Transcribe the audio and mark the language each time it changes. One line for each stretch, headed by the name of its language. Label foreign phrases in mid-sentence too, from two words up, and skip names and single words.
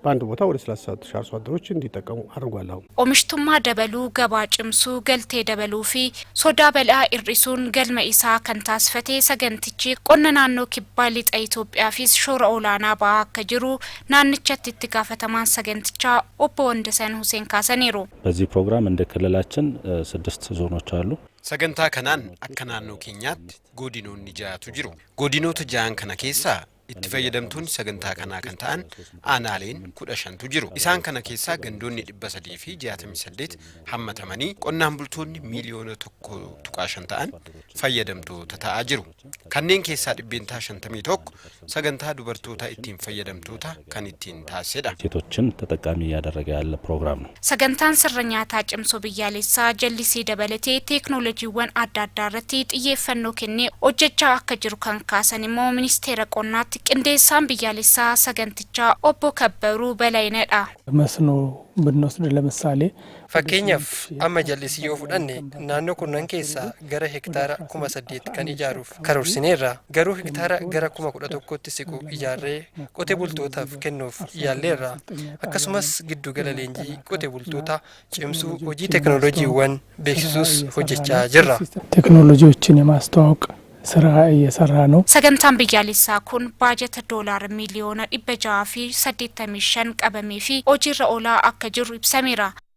Oromo: Oomishtummaa dabaluu, gabaa cimsuu, galtee dabaluu fi sodaa bal'aa hir'isuun galma isaa kan taasifate sagantichi qonna naannoo kibbaa lixa Itoophiyaafis shoora olaanaa ba'aa akka jiru naannichatti itti gaafatamaan sagantichaa obbo Wandasan Huseen kaasaniiru.
Amharic: በዚህ ፕሮግራም እንደ ክልላችን 6 ዞኖች አሉ።
Oromo: sagantaa kanaan akka naannoo keenyaatti godinoonni 6tu jiru. Godinoota 6 kana keessaa itti fayyadamtoonni sagantaa kanaa kan ta'an aanaaleen 15tu jiru. Isaan kana keessaa gandoonni 368 hammatamanii qonnaan bultoonni miliyoona 1.5 ta'an fayyadamtoota ta'aa jiru. Kanneen keessaa 51 sagantaa dubartoota ittiin fayyadamtoota kan ittiin taasisedha.
Amharic: ሴቶችን ተጠቃሚ ያደረገ ያለ ፕሮግራም ነው።
Oromo: sagantaan sirna nyaataa cimsuu biyyaalessaa jallisii dabalatee teeknooloojiiwwan adda addaa irratti xiyyeeffannoo kennee hojjechaa akka jiru kan kaasan immoo ministeera qonnaatti qindeessaan biyyaalessaa sagantichaa obbo Kabbaruu Balaayinadha.
Amharic: መስኖ ብንወስድ ለምሳሌ
Oromo: Fakkeenyaaf amma jallisii yoo fudhanne naannoo kunnan keessaa gara hektaara 8,000 kan ijaaruuf karoorsineerra. Garuu hektaara gara 11,000tti siqu ijaarree qotee bultootaaf kennuuf yaalleerra. Akkasumas giddugala leenjii qotee bultoota cimsuu hojii teeknooloojiiwwan beeksisuus hojjechaa jirra.
Amharic: ቴክኖሎጂዎችን የማስተዋወቅ ስራ እየሰራ ነው።
Oromo: sagantaan biyyaalessaa kun baajata doolaara miliyoona 685 qabamee fi hojiirra oolaa akka jiru ibsameera.